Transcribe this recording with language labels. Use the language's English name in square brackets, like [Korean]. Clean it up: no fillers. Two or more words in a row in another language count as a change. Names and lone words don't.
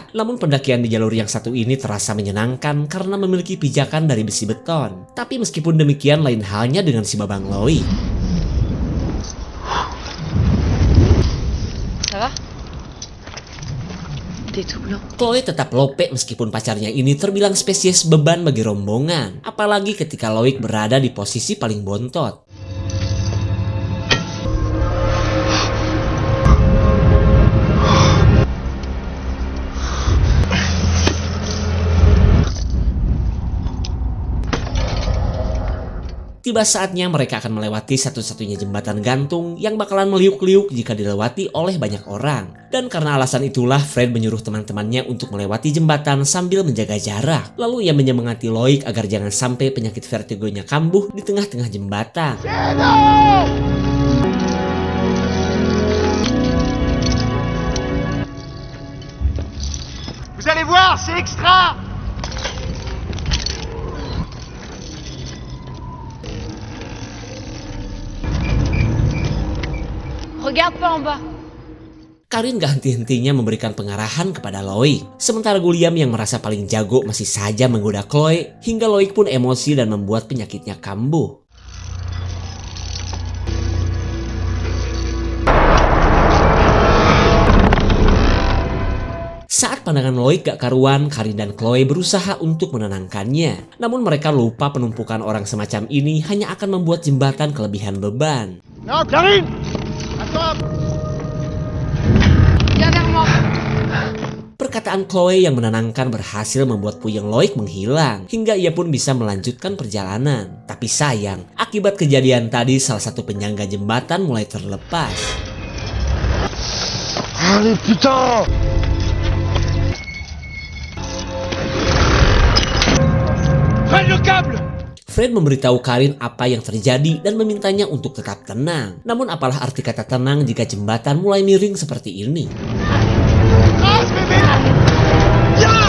[Indonesian] Namun pendakian di jalur yang satu ini terasa menyenangkan karena memiliki pijakan dari besi beton. Tapi meskipun demikian, lain halnya dengan si babang Loic. [French] Ça va? T'es tout blanc. [Indonesian] Chloe tetap lope meskipun pacarnya ini terbilang spesies beban bagi rombongan. Apalagi ketika Loic berada di posisi paling bontot. Tiba saatnya mereka akan melewati satu-satunya jembatan gantung yang bakalan meliuk-liuk jika dilewati oleh banyak orang. Dan karena alasan itulah Fred menyuruh teman-temannya untuk melewati jembatan sambil menjaga jarak. Lalu ia menyemangati Loic agar jangan sampai penyakit vertigonya kambuh di tengah-tengah jembatan. [French] Vous allez voir, c'est extra! Regarde pas en bas. [Indonesian] Karin gak henti-hentinya memberikan pengarahan kepada Loic. Sementara Guliam yang merasa paling jago masih saja menggoda Chloe, hingga Loic pun emosi dan membuat penyakitnya kambuh. Saat pandangan Loic gak karuan, Karin dan Chloe berusaha untuk menenangkannya. Namun mereka lupa penumpukan orang semacam ini hanya akan membuat jembatan kelebihan beban. [French] Non, Karine! Attends! Viens vers moi. [Indonesian] Perkataan Chloe yang menenangkan berhasil membuat puyeng Loic menghilang, hingga ia pun bisa melanjutkan perjalanan. Tapi sayang, akibat kejadian tadi salah satu penyangga jembatan mulai terlepas. [French] Allez, putain! Prends le câble! [Indonesian] Fred memberitahu Karin apa yang terjadi dan memintanya untuk tetap tenang. Namun apalah arti kata tenang jika jembatan mulai miring seperti ini? [French] Trace, bébé! Viens!